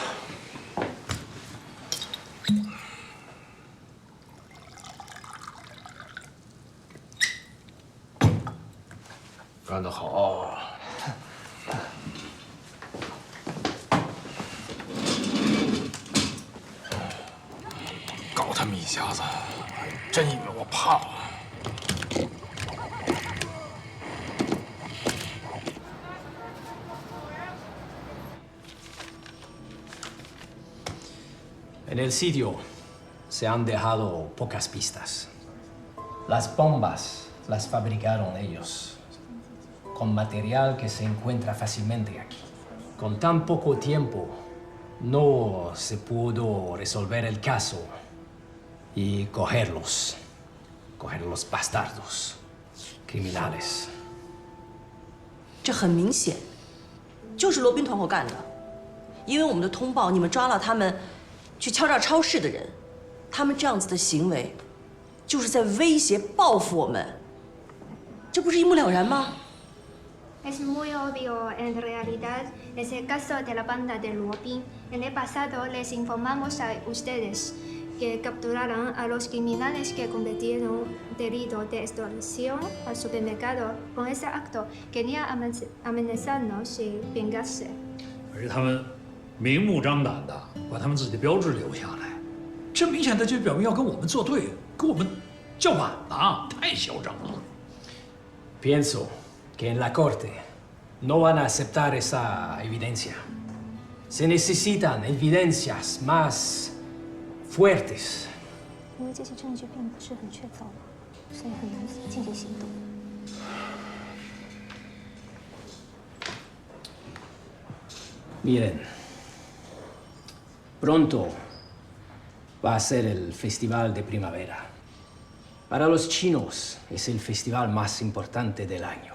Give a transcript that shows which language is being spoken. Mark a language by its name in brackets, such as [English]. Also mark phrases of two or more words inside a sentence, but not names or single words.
[Chinese] 干得好！搞他们一下子，真以为我怕了。 [Spanish] En el sitio se han dejado pocas pistas. Las bombas las fabricaron ellos, con material que se encuentra fácilmente aquí. Con tan poco tiempo, no se pudo resolver el caso y coger los bastardos, criminales. [Chinese] 这很明显，就是罗宾团伙干的。因为我们的通报，你们抓了他们去敲诈超市的人，他们这样子的行为，就是在威胁报复我们，这不是一目了然吗？ [Spanish] Es muy obvio en realidad. Es el caso de la banda de Lupin. En el pasado les informamos a ustedes que capturaron a los criminales que cometieron delito de extorsión al supermercado. Con ese acto querían amenazarnos y vengarse. [Chinese] 而且他们明目张胆的把他们自己的标志留下来，这明显的就表明要跟我们作对，跟我们叫板呢，太嚣张了。 [Spanish] Pienso que en la corte no van a aceptar esa evidencia. Se necesitan evidencias más fuertes. [Chinese] 因为这些证据并不是很确凿，所以很难进行行动。 [Spanish] Miren, pronto va a ser el Festival de Primavera. Para los chinos es el festival más importante del año.